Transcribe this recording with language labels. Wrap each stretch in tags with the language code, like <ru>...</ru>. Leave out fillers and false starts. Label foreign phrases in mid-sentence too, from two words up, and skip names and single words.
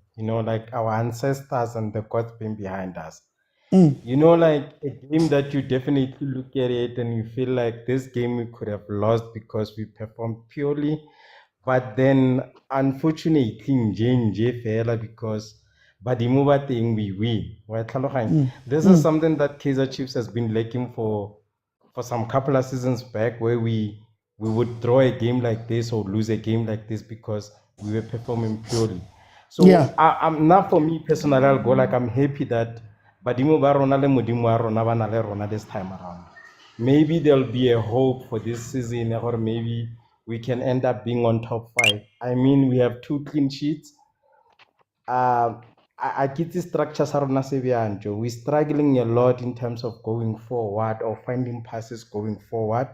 <en>Like our ancestors and the gods being behind us. Like a game that you definitely look at it and you feel like this game we could have lost because we performed purely. But then, unfortunately, because</en> <tn>badimo ba teng</tn> <en>we win.</en> <tn>Wa tlhaloganya?</tn> <en>This is something that Kaizer Chiefs has been lacking for some couple of seasons back, where we would draw a game like this or lose a game like this because we were performing purely. So I'm not, for me personally, I'll go like, I'm happy that</en> <tn>badimo ba rona le modimo wa rona ba na le rona</tn> <en>this time around. Maybe there'll be a hope for this season, or maybe we can end up being on top 5. I mean, we have 2 clean sheets. I get the structure sarona sebianjo. We're struggling a lot in terms of going forward or finding passes going forward.</en>